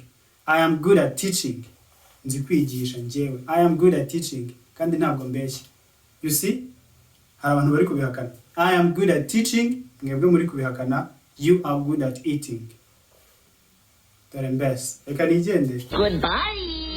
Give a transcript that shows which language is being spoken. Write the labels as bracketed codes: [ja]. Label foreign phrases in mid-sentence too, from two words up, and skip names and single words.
[en] I am good at teaching. [rw] Nzi kwigisha njyewe. [en] I am good at teaching. [rw] Kandi ntabwo mbeshya. [en] You see? [rw] Hari abantu bari kubihakana. [en] I am good at teaching. [rw] Mwebwe muri kubihakana. [en] You are good at eating. [rw] Dore mbese. Reka nigende. Goodbye.